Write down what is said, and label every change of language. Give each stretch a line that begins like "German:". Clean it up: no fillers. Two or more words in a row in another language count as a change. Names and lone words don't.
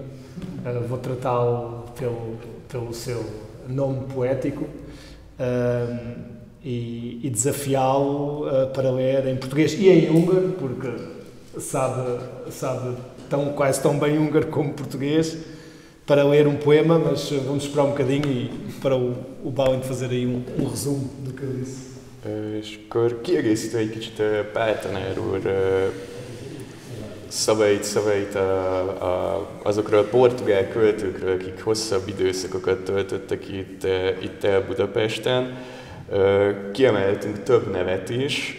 Portuguese: Vou tratá-lo pelo seu nome poético e desafiá-lo para ler em português e em húngaro, porque sabe quase tão bem húngaro como português, para ler um poema, mas vamos esperar um bocadinho e para o Bálint fazer aí um resumo do que eu disse.
Hungarian: És akkor kiegészítve egy kicsit Pál tanár úr szavait azokról a portugál költőkről, akik hosszabb időszakokat töltöttek itt el Budapesten. Kiemeltünk több nevet is.